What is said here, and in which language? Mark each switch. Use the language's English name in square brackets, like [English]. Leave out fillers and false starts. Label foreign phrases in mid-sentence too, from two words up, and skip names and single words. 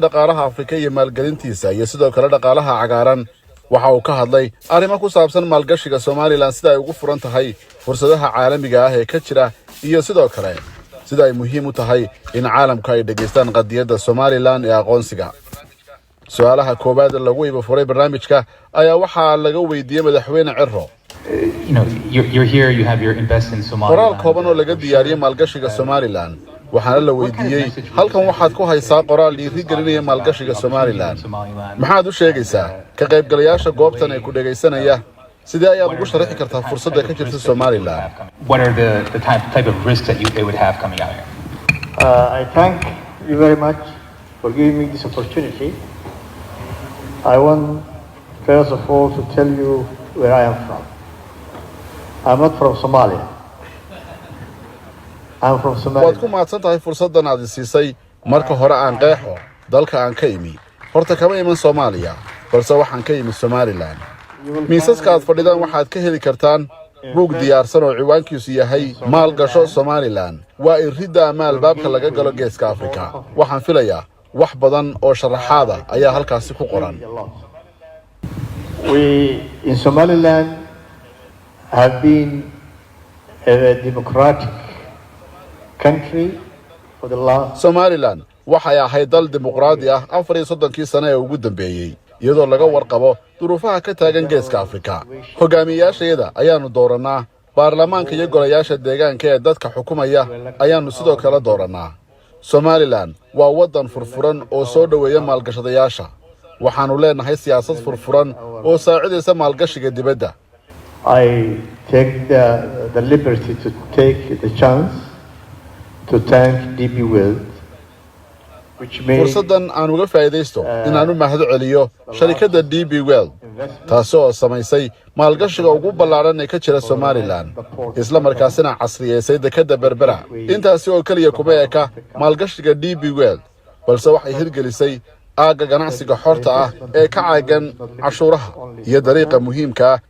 [Somali] dhaqaalaha Afrika iyo maalgelintiisa iyo sidoo kale dhaqaalaha cagaaran waxa uu ka hadlay arrimo ku saabsan maalgashiga Soomaaliland sida ay ugu furan tahay fursadaha caalamiga ah ee ka jira iyo sidoo kale sida ay muhiim u tahay in caalamku ay dhageystaan qadiyadda Soomaaliland ee aqoonsiga su'aalaha koobaad lagu iba furay barnaamijka ayaa waxa laga weydiiyay madaxweyne Cirro [English] you're here, you have your invest in Somaliland. [Somali] qoraal kooban oo laga diyaariyay maalgashiga Somaliland waxaana la weydiiyay halkan waxaad ku haysaa qoraal dhiirigelinaya maalgashiga Somaliland maxaad u sheegaysaa ka qaybgalayaasha goobtan ay ku dhageysanaya sidee ayaad ugu sharaxi kartaa fursadda ka jirta Somaliland [English] What are the type of risks that they would have coming out here? I thank you very much for giving me this opportunity. I want first of all to tell you where I am from. I'm not from Somalia. I'm from Somalia. [Somali] waad ku mahadsan tahay fursaddan aad siisay marka hore aan qeexo dalka aan ka imi horta kama iman Soomaaliya balse waxaan ka imi Somaliland miisaska aad fadhidaan waxaad ka heli kartaan buug diyaarsan oo ciwaankiisu yahay maalgasho Somaliland waa iridda ama albaabka laga galo geeska Afrika waxaan filayaa wax badan oo sharaxaad ah ayaa halkaasi ku qoran [English] We in Somaliland have been a democratic country for the last [Somali] Somaliland waxay ahayd dal dimuqraadi ah 34 sano ee ugu dambeeyay iyadoo laga warqabo duruufaha ka taagan geeska Afrika hogaamiyayaasheeda ayaanu dooranaa baarlamaanka iyo golayaasha deegaanka ee dadka xukumaya ayaanu sidoo kale dooranaa Somaliland waa wadan furfuran oo soo dhaweeya maalgashadayaasha waxaanu leenahay siyaasad furfuran oo saacidaysa maalgashiga dibadda [English] I take the liberty to take the chance to thank DP World, which made [Somali] fursaddan aan uga faa'iideysto inaan u mahad celiyo sharikadda DP World taasoo samaysay maalgashiga ugu ballaaran ee ka jira Somaliland isla markaasina casriyeysay dekedda Berbera intaasi oo kaliya kuma eka maalgashiga DP World balse waxay hirgelisay aaga ganacsiga xorta ah ee ka caagan cashuuraha iyo dariiqa muhiimka ah